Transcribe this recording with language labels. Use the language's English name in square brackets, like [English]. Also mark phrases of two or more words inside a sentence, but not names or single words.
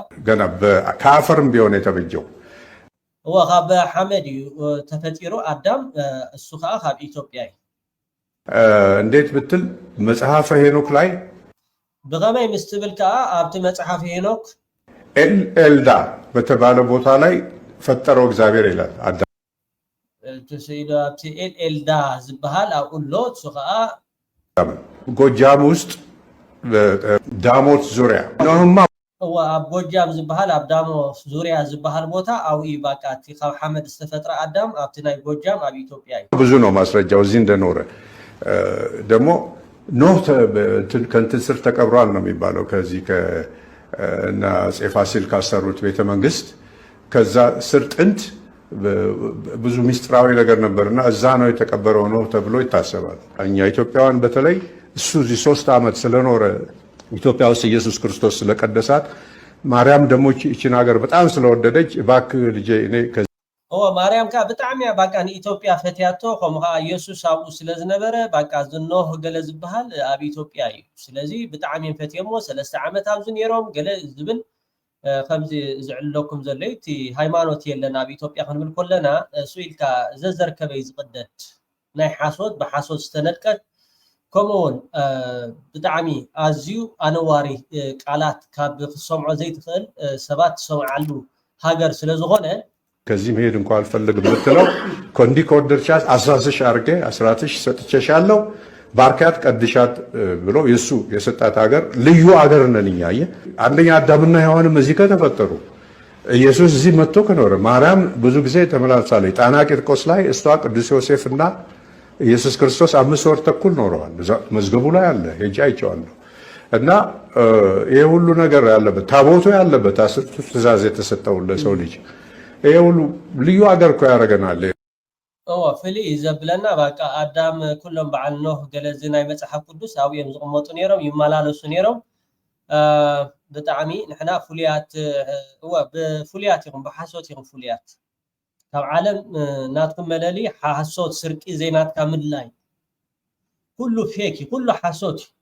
[Amharic] ገና ከአፈርም ቢሆን የተበጀው [Tigrinya] ወኻበ ሐመድ ተፈጠረ አዳም እሱ ከዓ ካብ ኢትዮጵያ [Amharic] እንዴት ብትል መጽሐፈ ሄኖክ ላይ [Tigrinya] ብኸመይ ምስትብል ከዓ ኣብቲ መጽሐፈ ሄኖክ [Amharic] ኤልዳ በተባለ ቦታ ላይ ፈጠረው እግዚአብሔር ይላል። አዳም [Tigrinya] ተሰይዶ ኣብቲ ኤልዳ ዝበሃል ኣብኡሎ እሱ ከዓ [Amharic] ጎጃም ውስጥ ዳሞት ዙሪያ ነውማ [Tigrinya] ኣብ ጎጃም ዝበሃል ኣብ ዳሞት ዙሪያ ዝበሃል ቦታ ኣብኡ በቃ እቲ ካብ ሐመድ ዝተፈጥረ አዳም ኣብቲ ናይ ጎጃም ኣብ ኢትዮጵያ [Amharic] ብዙ ነው ማስረጃው እዚህ እንደኖረ ደግሞ ኖህ ከእንትን ስር ተቀብሯል ነው የሚባለው ከዚህ ከእነ አፄ ፋሲል ካሰሩት ቤተ መንግስት ከዛ ስር ጥንት ብዙ ሚስጥራዊ ነገር ነበርና እዛ ነው የተቀበረው ነው ተብሎ ይታሰባል። እኛ ኢትዮጵያውያን በተለይ እሱ እዚህ 3 ዓመት ስለኖረ ኢትዮጵያ ውስጥ ኢየሱስ ክርስቶስ ስለቀደሳት ማርያም ደግሞ እቺን ሀገር በጣም ስለወደደች እባክህ ልጄ እኔ [Tigrinya] ማርያም ካ ብጣዕሚ በቃ ንኢትዮጵያ ፈትያቶ ከምኡ ከዓ ኢየሱስ ኣብኡ ስለዝነበረ በቃ ዝኖህ ገለ ዝበሃል ኣብ ኢትዮጵያ እዩ። ስለዚ ብጣዕሚ ፈትየሞ 3 ዓመት ኣብዚ ነይሮም ገለ ዝብል ከምዚ ዝዕለኩም ዘለይ እቲ ሃይማኖት የለን ኣብ ኢትዮጵያ ክንብል ከለና እሱ ኢልካ ዘዘርከበይ ዝቅደድ ናይ ሓሶት ብሓሶት ዝተነጥቀት ከምኡውን ብጣዕሚ ኣዝዩ ኣነዋሪ ቃላት ካብ ክሰምዖ ዘይትኽእል ሰባት ዝሰምዓሉ ሃገር ስለዝኾነ [Amharic] ከዚህ መሄድ እንኳን አልፈልግም ብትለው ኮንዲ ከወደድሻት 10 አርጌ 10 ሰጥቼሻለሁ ባርካት ቀድሻት ብሎ የሱ የሰጣት ሀገር ልዩ ሀገር ነን እኛ። አንደኛ አዳምና ሔዋንም እዚህ ከተፈጠሩ ኢየሱስ እዚህ መጥቶ ከኖረ ማርያም ብዙ ጊዜ ተመላልሳለች። ጣና ቂርቆስ ላይ እሷ ቅዱስ ዮሴፍና ኢየሱስ ክርስቶስ 5 ወር ተኩል ኖረዋል። መዝገቡ ላይ አለ ሄጄ አይቼዋለሁ። እና ይሄ ሁሉ ነገር ያለበት ታቦቱ ያለበት 10ቱ ትእዛዝ የተሰጠው ለሰው ልጅ ይሄ ሁሉ ልዩ ሀገር እኮ ያደርገናል። [Tigrinya] ፍልይ ዘብለና በቃ አዳም ኩሎም በዓል ኖህ ገለዚ ናይ መጽሐፍ ቅዱስ ኣብዮም ዝቕመጡ ነይሮም ይመላለሱ ነይሮም። ብጣዕሚ ንሕና ፍሉያት ብፍሉያት ይኹም ብሓሶት ይኹም ፍሉያት ካብ ዓለም ናትኩም መለሊ ሓሶት ስርቂ ዜናትካ ምድላይ ኩሉ ፌክ ኩሉ ሓሶት